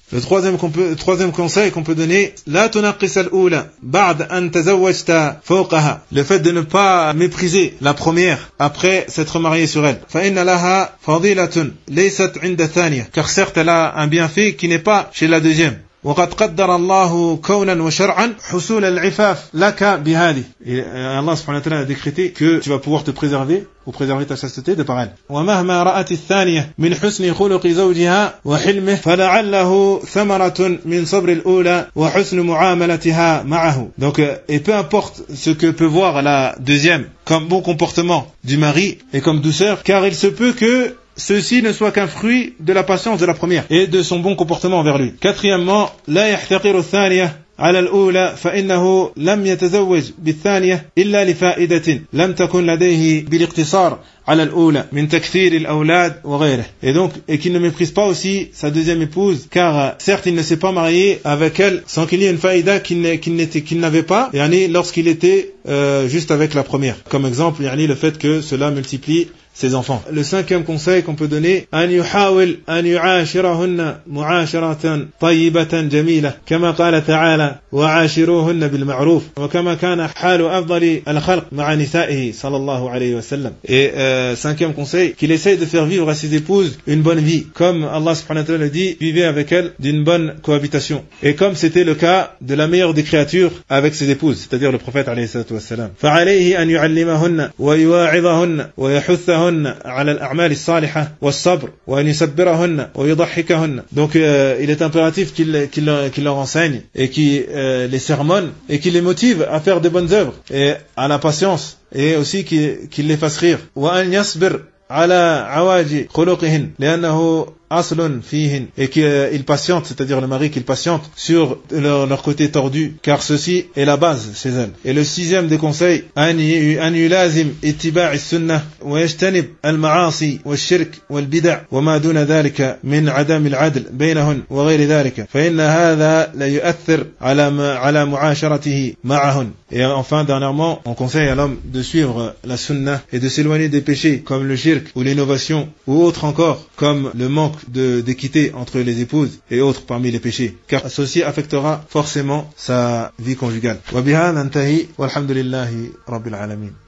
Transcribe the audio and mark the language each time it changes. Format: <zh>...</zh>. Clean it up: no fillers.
<fr>Le troisième conseil qu'on peut donner,</fr> <ar>لا تنقص الأولى بعد أن تزوجت فوقها.</ar> <fr>Le fait de ne pas mépriser la première après s'être marié sur elle.</fr> <ar>فإن لها فضيلة ليست عند الثانية.</ar> <fr>Car certes, elle a un bienfait qui n'est pas chez la deuxième.</fr> <ar>وقد قدر الله كونا وشرعا حصول العفاف لك بهذه.</ar> <fr>Et Allah subhanahu wa ta'ala a décrété que tu vas pouvoir te préserver ou préserver ta chasteté de par elle.</fr> <ar>ومهما رأت الثانية من حسن خلق زوجها وحلمه فلعله ثمرة من صبر الأولى وحسن معاملتها معه.</ar> <fr>Donc, et peu importe ce que peut voir la deuxième comme bon comportement du mari et comme douceur, car il se peut que ceci ne soit qu'un fruit de la patience de la première et de son bon comportement envers lui. Quatrièmement,</fr> <ar>لا يحتقر الثانية على الأولى فإنه لم يتزوج بالثانية إلا لفائدة لم تكن لديه بالاقتصار على الأولى من تكثير الأولاد وغيره.</ar> <fr>Et donc, et qu'il ne méprise pas aussi sa deuxième épouse, car certes il ne s'est pas marié avec elle sans qu'il y ait une faïda qu'il n'avait pas, yani lorsqu'il était juste avec la première. Comme exemple, yani le fait que cela multiplie ses enfants. Le cinquième conseil qu'on peut donner,</fr> <ar>أن يحاول أن يعاشرهن معاشرة طيبة جميلة كما قال تعالى وعاشروهن بالمعروف وكما كان حال أفضل الخلق مع نسائه صلى الله عليه وسلم.</ar> <fr>Et cinquième conseil, qu'il essaye de faire vivre à ses épouses une bonne vie, comme Allah subhanahu wa ta'ala le dit, vivez avec elle d'une bonne cohabitation. Et comme c'était le cas de la meilleure des créatures avec ses épouses, c'est-à-dire le prophète عليه الصلاة والسلام.</fr> <ar>فعليه أن يعلمهن ويواعظهن ويحث على الأعمال الصالحة والصبر وأن يصبرهن ويضحكهن.</ar> <fr>Donc il est impératif qu'il leur enseigne et qui les sermonne et qui les motive à faire de bonnes œuvres et à la patience et aussi qu'il les fasse rire.</fr> <ar>وأن يصبر على عواج خلقهن لأنه أصل فيهن.</ar> <fr>Et qu'il patiente, c'est-à-dire le mari, qu'il patiente sur leur côté tordu, car ceci est la base chez elles. Et le sixième des conseils,</fr> <ar>أن يلازم اتباع السنة ويجتنب المعاصي والشرك والبدع وما دون ذلك من عدم العدل بينهن وغير ذلك فإن هذا لا يؤثر على معاشرته معهن.</ar> <fr>Et enfin, dernièrement, on conseille à l'homme de suivre la sunna et de s'éloigner des péchés comme le shirk ou l'innovation ou autre encore comme le manque d'équité entre les épouses et autres parmi les péchés. Car ceci affectera forcément sa vie conjugale.</fr> <ar>وَبِهَا نَنْتَهِي وَالْحَمْدُ لِلَّهِ رَبِّ الْعَالَمِينَ</ar>